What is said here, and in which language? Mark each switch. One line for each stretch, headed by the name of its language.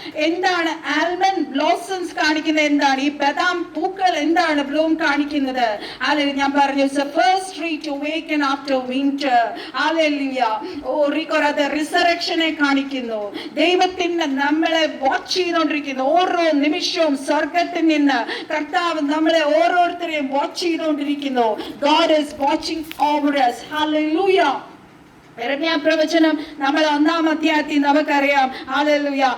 Malayalam: എന്താണ് almond blossoms കാണിക്കുന്നത്? എന്താണ് ഈ ബദാം പൂക്കൾ എന്താണ് ബ്ലൂം കാണിക്കുന്നത്? ഹല്ലേലൂയ. ഞാൻ പറഞ്ഞു,
English: the first tree to awaken after winter.
Malayalam: Hallelujah. റിസറക്ഷനെ കാണിക്കുന്നു. ദൈവത്തിന്റെ നമ്മളെ വാച്ച് ചെയ്തുകൊണ്ടിരിക്കുന്നു. ഓരോ നിമിഷവും സ്വർഗത്തിൽ നിന്ന് കർത്താവ് നമ്മളെ ഓരോരുത്തരെയും വാച്ച് ചെയ്തുകൊണ്ടിരിക്കുന്നു.
English: God is watching over us. Hallelujah.
Malayalam: യെരമ്യാ പ്രവചനം നമ്മൾ 1-ാം അധ്യായത്തിൽ നമുക്കറിയാം. ഹല്ലേലൂയ.